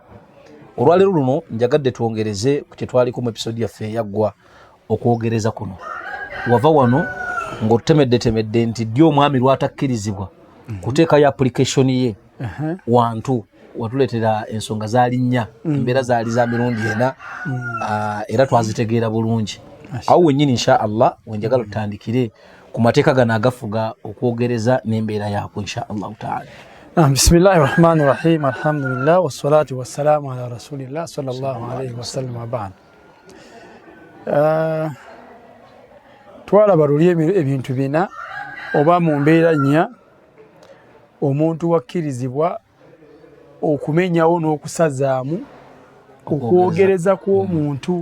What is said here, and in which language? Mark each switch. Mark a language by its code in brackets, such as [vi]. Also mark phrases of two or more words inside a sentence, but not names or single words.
[lg] Olwaleero luno njagadde twongereze ku kye twaliko mu episode yaffe eyaggwa okwogereza kuno wava wano ng'otutemedde nti ddi omwami lwatakkirizibwa kuteekayo application ye wantu watuleetera ensonga zaali nnya embeera zaali za mirundi ena era twazitegeera bulungi awo wennyini [ar] إن شاء الله [lg] wenjagala tutandikire ku mateeka gano agafuga okwogereza n'embeera yaako [ar] إن شاء الله تعالى. بسم الله الرحمن الرحيم. الحمد لله والصلاة والسلام على رسول الله صلى الله عليه وسلم وبعد. [lg] Twalaba luli ebintu bina oba mu mbeera nnya omuntu wakkirizibwa okumenyawo n'okusazaamu okwogereza kw'omuntu.